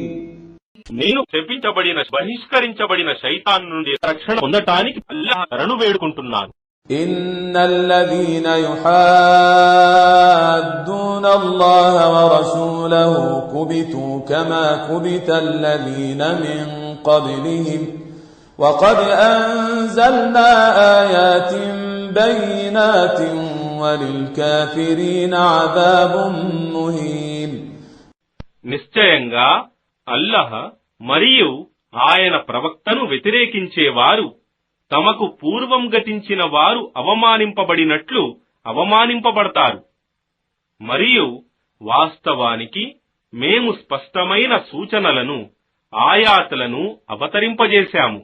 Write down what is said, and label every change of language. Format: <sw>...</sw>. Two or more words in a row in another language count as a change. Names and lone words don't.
<te>నేను శపించబడిన బహిష్కరించబడిన శైతాన్ నుండి రక్షణ పొందటానికి అల్లాహ్ శరణు వేడుకుంటున్నాను.</te> <ar>إن الذين يحادون الله ورسوله كبتوا كما كبت الذين من قبلهم وقد أنزلنا آيات بينات وللكافرين عذاب مهين.</ar> <te>నిశ్చయంగా అల్లాహ్ మరియు ఆయన ప్రవక్తను వ్యతిరేకించేవారు తమకు పూర్వం గతించిన వారు అవమానింపబడినట్లు అవమానింపబడతారు. మరియు వాస్తవానికి మేము స్పష్టమైన సూచనలను ఆయాతులను అవతరింపజేశాము.</te>